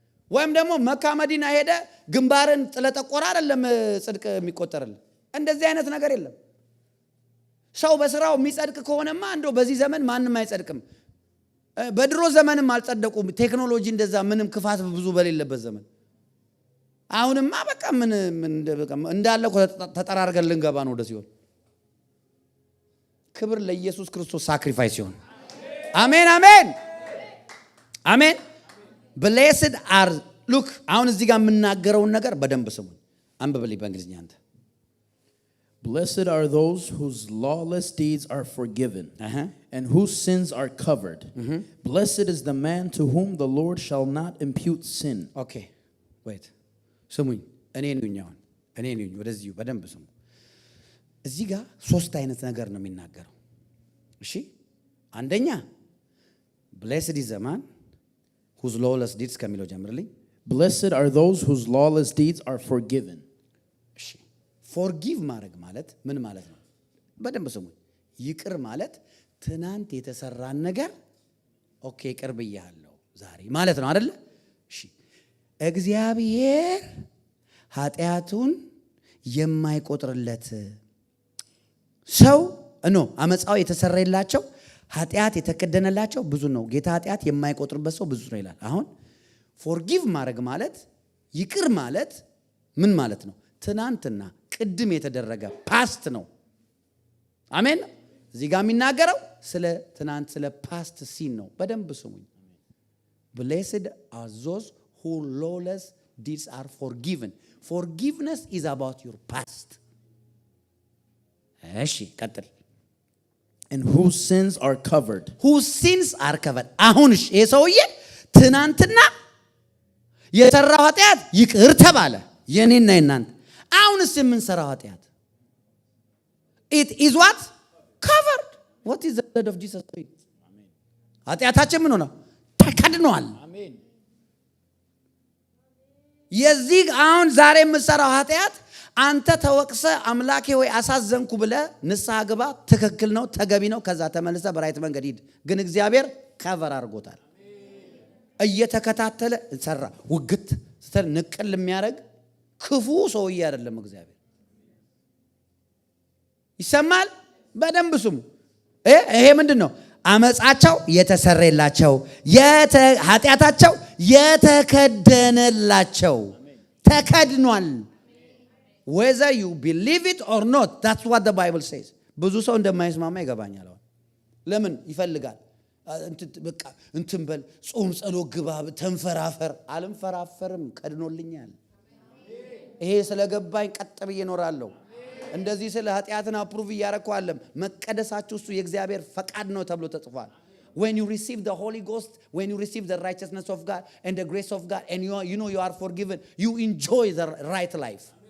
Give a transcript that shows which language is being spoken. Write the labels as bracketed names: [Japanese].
[Amharic] ወይም ደግሞ መካ መዲና ሄደ ግንባርን ጥለጠቆራ አይደለም ጽድቅ የሚቆጠርልህ። እንደዚህ አይነት ነገር የለም። ሰው በስራው የሚጸድቅ ከሆነማ እንደው በዚህ ዘመን ማንም አይጸድቅም። በድሮ ዘመንም አልጸደቁም። ቴክኖሎጂ እንደዛ ምንም ክፋት ብዙ በሌለበት ዘመን። አሁንማ በቃ ምን እንዳለ ተጠራርገን ልንገባ ነው ወደ ሲኦል። ክብር ለኢየሱስ ክርስቶስ ሳክሪፋይስ ይሁን። አሜን አሜን አሜን። [English] blessed are look [Amharic] አሁን እዚህ ጋር የምናገረውን ነገር በደንብ ስሙኝ። አንብብልኝ በእንግሊዝኛ አንተ። [English] Blessed are those whose lawless deeds are forgiven and whose sins are covered. Blessed is the man to whom the Lord shall not impute sin. Okay, wait. [Amharic] ስሙኝ እኔ ነኝ ወደዚህ በደንብ ስሙ። እዚህ ጋር ሶስት አይነት ነገር ነው የሚናገረው። እሺ አንደኛ [English] blessed is the man whose lawless deeds [Amharic] ከሚለው ጀምርልኝ። [English] Blessed are those whose lawless deeds are forgiven. [Amharic] እሺ forgive ማድረግ ማለት ምን ማለት ነው? በደንብ ስሙኝ። ይቅር ማለት ትናንት የተሰራን ነገር ኦኬ ይቅር ብያለሁ ዛሬ ማለት ነው አይደል? እሺ እግዚአብሔር ኃጢአቱን የማይቆጥርለት ሰው አመጻው የተሰረየላቸው ኃጢአት የተከደነላቸው ብዙ ነው። ጌታ ኃጢአት የማይቆጥርበት ሰው ብዙ ነው ይላል። አሁን forgive ማድረግ ማለት ይቅር ማለት ምን ማለት ነው? ትናንትና ቅድም የተደረገ ፓስት ነው። አሜን። እዚህ ጋር የሚናገረው ስለ ትናንት ስለ ፓስት ሲን ነው። በደንብ ስሙኝ። [English] blessed are those whose lawless deeds are forgiven. Forgiveness is about your past. [Amharic] እሺ ቀጥል። [English] And whose sins are covered. Whose sins are covered. [Amharic] አሁንሽ ይሄ ሰውዬ ትናንትና የሰራው ኃጢአት ይቅር ተባለ። የኔና የናንተ አሁንስ የምንሰራው ኃጢአት [English] it is what covered. What is the blood of Jesus doing? [Amharic] ኃጢአታችን ምን ሆነ? ተከድኗል። አሜን። የዚህ አሁን ዛሬ የምሰራው ኃጢአት አንተ ተወቅሰ አምላኬ ወይ አሳዘንኩ ብለ ንስሐ ግባ። ትክክል ነው፣ ተገቢ ነው። ከዛ ተመልሰ በራይት መንገድ ሂድ። ግን እግዚአብሔር ከቨር አድርጎታል። እየተከታተለ ሰራ ውግት ስተል ንቅል የሚያደርግ ክፉ ሰውዬ አይደለም እግዚአብሔር። ይሰማል? በደንብ ስሙ። ይሄ ምንድነው? አመጻቸው የተሰረየላቸው ኃጢአታቸው የተከደነላቸው ተከድኗል። [English] whether you believe it or not, that's what the Bible says. [Amharic] ብዙ ሰው እንደማይስማማ ይገባኛል። ለምን ይፈልጋል? በቃ እንትን በል ጾም ጸሎት ግባ ተንፈራፈር። አልንፈራፈርም፣ ከድኖልኛል። ይሄ ስለገባኝ ቀጥ ብዬ እኖራለሁ። እንደዚህ ስለ ኃጢአትን አፕሩቭ እያረኩ መቀደሳችሁ እሱ የእግዚአብሔር ፈቃድ ነው ተብሎ ተጽፏል። [English] when you receive the Holy Ghost, when you receive the righteousness of God and the grace of God, and you know you are forgiven, you enjoy the right life.